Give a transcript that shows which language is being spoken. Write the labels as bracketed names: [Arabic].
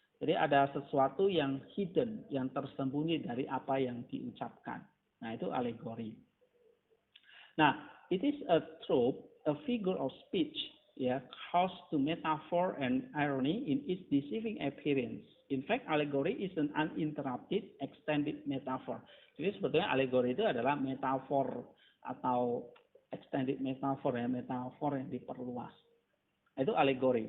[Indonesian] Jadi ada sesuatu yang hidden, yang tersembunyi dari apa yang diucapkan. Nah, itu alegori. [English] Nah, it is a trope, a figure of speech, caused to metaphor and irony in its deceiving appearance. In fact, allegory is an uninterrupted, extended metaphor. [Indonesian] Jadi sebetulnya alegori itu adalah metafor atau extended metaphor ya, metafor yang diperluas. Itu alegori.